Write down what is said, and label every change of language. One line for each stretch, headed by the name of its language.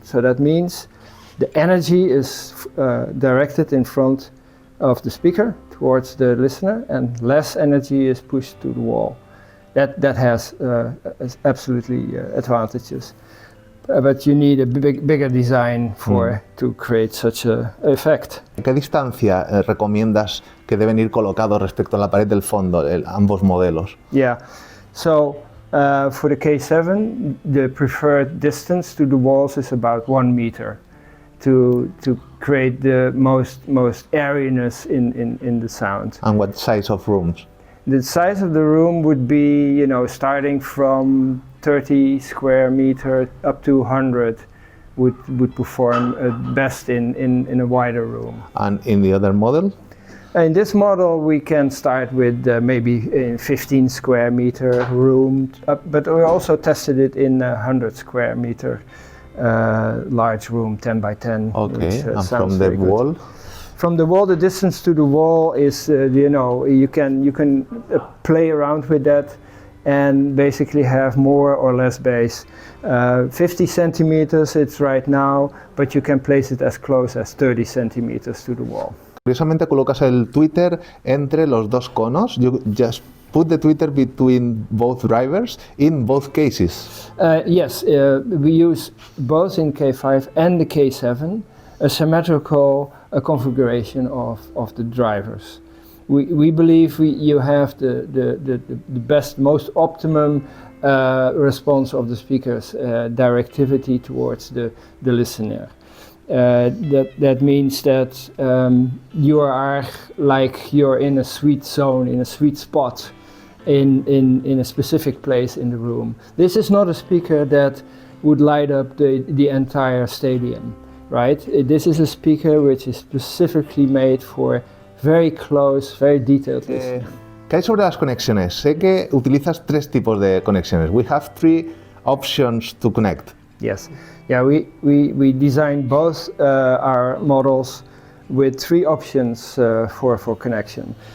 English: So that means the energy is directed in front of the speaker towards the listener, and less energy is pushed to the wall. That has absolutely advantages. But you need a bigger design to create such an effect.
Spanish: ¿Qué distancia recomiendas que deben ir colocados respecto a la pared del fondo, ambos modelos?
English: Yeah, so for the K7, the preferred distance to the walls is about 1 meter to create the most airiness in the sound. And what size of rooms? The size of the room would be, starting from 30 square meter up to 100 would perform best in a wider room. And in the other model? In this model, we can start with maybe a 15 square meter room, but we also tested it in a 100 square meter large room, 10 by 10. Okay, which, and from the wall? From the wall, the distance to the wall is, you can play around with that. and basically have more or less bass. 50 centimeters it's right now, but you can place it as close as 30 centimeters to the wall.
Spanish: Curiosamente colocas el tweeter entre los dos conos.
English: You just put the tweeter between both drivers in both cases. Yes, we use both in K5 and the K7 a symmetrical configuration of the drivers. We believe you have the best, most optimum response of the speaker's directivity towards the listener. That means that you are like you're in a sweet zone, in a sweet spot, in a specific place in the room. This is not a speaker that would light up the entire stadium, right? This is a speaker which is specifically made for very close, very detailed listening.
Spanish: ¿Qué hay sobre las conexiones? Sé que utilizas tres tipos de conexiones.
English: We have three options to connect. Yes, yeah, we designed both our models with three options for connection.